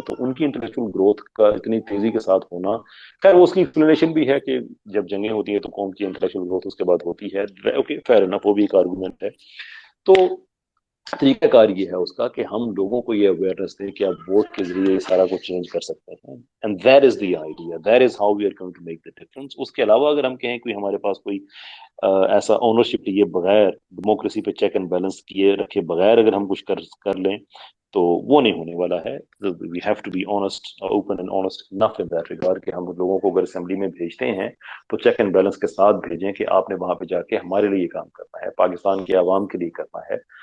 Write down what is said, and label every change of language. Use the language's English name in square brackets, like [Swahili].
[Urdu] تو ان کی intellectual growth کا اتنی تیزی کے ساتھ ہونا، خیر وہ اس کی ایکسپلینیشن بھی ہے کہ جب جنگیں ہوتی ہیں تو قوم کی انٹلیکچوئل گروتھ اس کے بعد ہوتی ہے. [English] okay fair enough, [Urdu] وہ بھی ایک آرگومنٹ ہے. تو طریقہ کار یہ ہے اس کا کہ ہم لوگوں کو یہ اویئرنیس دیں کہ آپ ووٹ کے ذریعے یہ سارا کچھ چینج کر سکتے ہیں. [English] And that is the idea, that is how we are going to make the difference. [Urdu] اس کے علاوہ اگر ہم کہیں کوئی ہمارے پاس کوئی ایسا اونرشپ لیے بغیر، ڈیموکریسی پہ چیک اینڈ بیلنس کیے رکھے بغیر اگر ہم کچھ کر لیں تو وہ نہیں ہونے والا ہے. [English] we have to be honest, open and honest enough in that regard [Urdu] کہ ہم لوگوں کو اگر اسمبلی میں بھیجتے ہیں تو چیک اینڈ بیلنس کے ساتھ بھیجیں کہ آپ نے وہاں پہ جا کے ہمارے لیے یہ کام کرنا ہے، پاکستان کے عوام کے لیے کرنا ہے.